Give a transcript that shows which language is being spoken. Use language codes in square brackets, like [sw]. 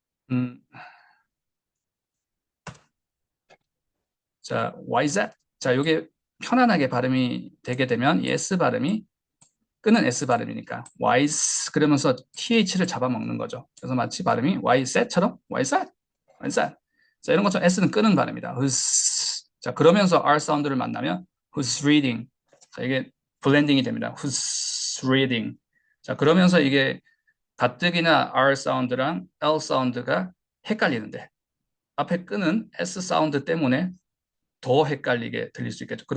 [en] 음, 자, why is that? [ko] 자, 이게 편안하게 발음이 되게 되면 이 S 발음이 끄는 S 발음이니까 why is 그러면서 TH를 잡아먹는 거죠. 그래서 마치 발음이 [en] why is that처럼 why is that? why is that? [ko] 자, 이런 것처럼 S는 끄는 발음이다. who's. 자, 그러면서 R 사운드를 만나면 [en] who's reading. [ko] 자, 이게 블렌딩이 됩니다. [en] who's reading. [ko] 자, 그러면서 이게 가뜩이나 R 사운드랑 L 사운드가 헷갈리는데 앞에 끄는 S 사운드 때문에 더 헷갈리게 들릴 수 있겠죠.